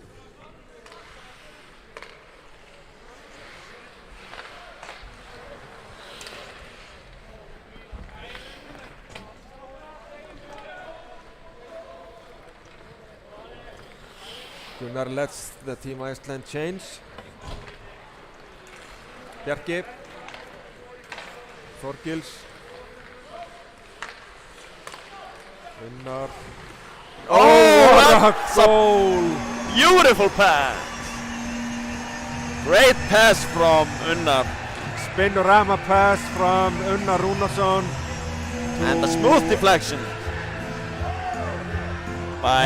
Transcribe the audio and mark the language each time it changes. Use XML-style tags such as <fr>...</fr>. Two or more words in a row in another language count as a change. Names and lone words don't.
<en>Gunnar lets the Team Iceland change. Bjarki. Þorgils. Gunnar. Oh, what that's a a goal! beautiful pass. Great pass from Unnar. Spinorama pass from Unnar Rúnarsson. And a smooth deflection by</en>